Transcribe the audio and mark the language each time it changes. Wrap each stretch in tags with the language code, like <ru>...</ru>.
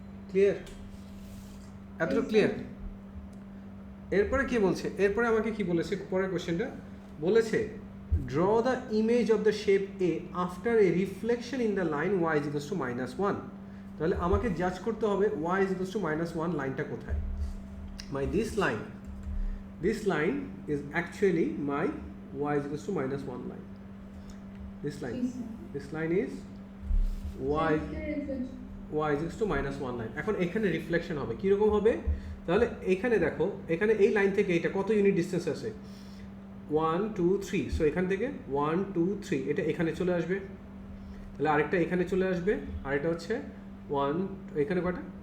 <bn>Clear? এতটুকু clear? এরপরে কি বলছে? এরপরে আমাকে কি বলেছে পরের কোশ্চেনটা? বলেছে</bn> <en>Draw the image of the shape A after a reflection in the line Y is equals to -1।</en> <bn>তাহলে আমাকে জাজ করতে হবে ওয়াই ইজ ইকুয়ালস টু -1 লাইনটা কোথায়।</bn> <en>This line is actually my y is equals to -1 line. This line is y is equals to -1 line.</en> <bn>এখন এখানে reflection হবে, কীরকম হবে? তাহলে এখানে দেখো, এখানে এই লাইন থেকে এটা কত ইউনিট ডিস্টেন্স আছে? 1 2 3, সো এখান থেকে 1 2 3 এটা এখানে চলে আসবে, তাহলে আরেকটা এখানে চলে আসবে, আরেকটা হচ্ছে 1, এখানে কটা?</bn>